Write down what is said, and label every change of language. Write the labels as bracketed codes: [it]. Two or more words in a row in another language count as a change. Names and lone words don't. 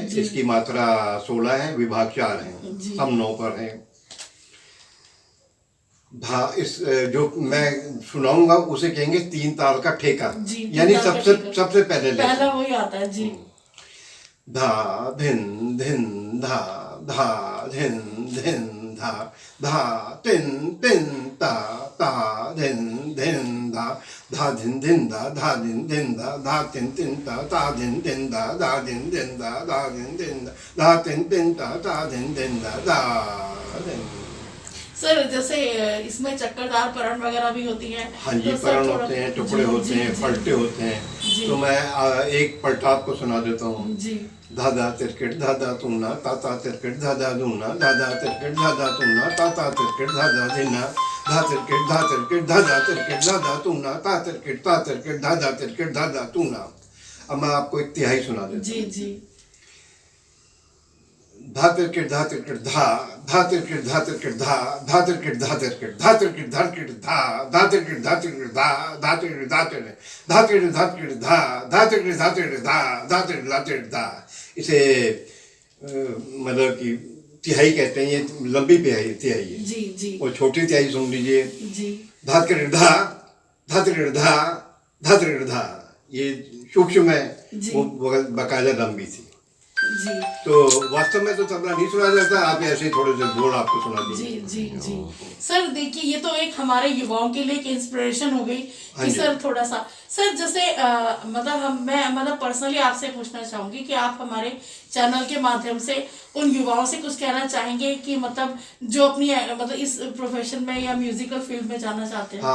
[hi] इसकी मात्रा 16 है, विभाग 4 हैं, हम 9 पर हैं। इस जो मैं सुनाऊंगा उसे कहेंगे 3 ताल का ठेका, यानी सबसे पहला वही आता है जी। धा धिन धिन धा धा धिन धिन धा धा तिन तिन ता ता धिन धिन धा धा धिन धिन धा धा धिन धिन धा धा तिन तिन ता ता धिन धिन धा धा धिन धिन धा धा धिन धिन धा धा तिन तिन ता ता धिन धिन धा धा धिन। सर जैसे इसमें चक्करदार परण वगैरह भी होती हैं। हाँ जी, परण होते हैं, टुकड़े होते हैं, पलटे होते हैं। तो मैं एक पलटा आपको सुना देता हूँ जी। धाधा तिरकिट धाधा तुमना ताता तिरकिट धाधा दूना धाधा तिरकिट धाधा तुमना ताता तिरकिट धाधा देना धा तिरकिट धाधा तिरकिट धाधा तुमना ता तिरकिट धाधा तिरकिट धाधा तुमना। अब मैं आपको एक तिहाई सुना देता जी जी। धा तिरकिट धा तिरकिट धा धा तिरकिट धा तिरकिट धा धा तिरकिट धा तिरकिट धा तिरकिट धा तिरकिट धा धा तिरकिट धा तिरकिट धा धा तिरकिट धा तिरकिट धा तिरकिट धा तिरकिट धा धा तिरकिट धा तिरकिट धा धा तिरकिट धा तिरकिट धा। इसे मतलब कि तिहाई कहते हैं, ये लंबी तिहाई है जी जी। और छोटी तिहाई सुन लीजिए जी। धा तिरकिट धा धा तिरकिट धा धा तिरकिट धा, ये सूक्ष्म है, वो बकायदा लंबी थी जी। तो वास्तव में तो तबला नहीं सुना जाता, आप ऐसे ही थोड़े से बोल आपको सुना दीजिए। जी जी जी। सर देखिए ये तो एक हमारे युवाओं के लिए एक इंस्पिरेशन हो गई कि सर थोड़ा सा सर जैसे मतलब मैं पर्सनली आपसे पूछना चाहूंगी कि आप हमारे चैनल के माध्यम से उन युवाओं से कुछ कहना चाहेंगे कि मतलब जो अपनी मतलब इस प्रोफेशन में या [en] musical field [hi] में जाना चाहते हैं।